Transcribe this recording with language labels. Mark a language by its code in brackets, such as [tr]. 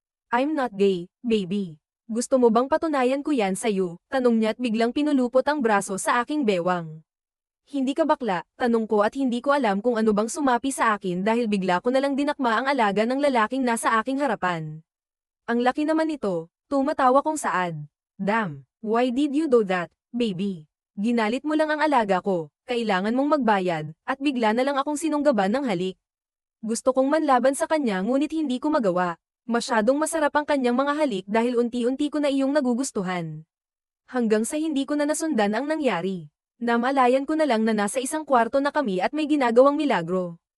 [en] I'm not gay, baby. [tl] Gusto mo bang patunayan ko yan sa'yo? Tanong niya at biglang pinulupot ang braso sa aking bewang. Hindi ka bakla, tanong ko at hindi ko alam kung ano bang sumapi sa akin dahil bigla ko nalang dinakma ang alaga ng lalaking nasa aking harapan. Ang laki naman ito, tumatawa kong saad. [en] Damn, why did you do that, baby? [tl] Ginalit mo lang ang alaga ko, kailangan mong magbayad, at bigla na lang akong sinunggaban ng halik. Gusto kong manlaban sa kanya ngunit hindi ko magawa. Masyadong masarap ang kanyang mga halik dahil unti-unti ko na iyong nagugustuhan. Hanggang sa hindi ko na nasundan ang nangyari. Namalayan ko na lang na nasa isang kwarto na kami at may ginagawang milagro.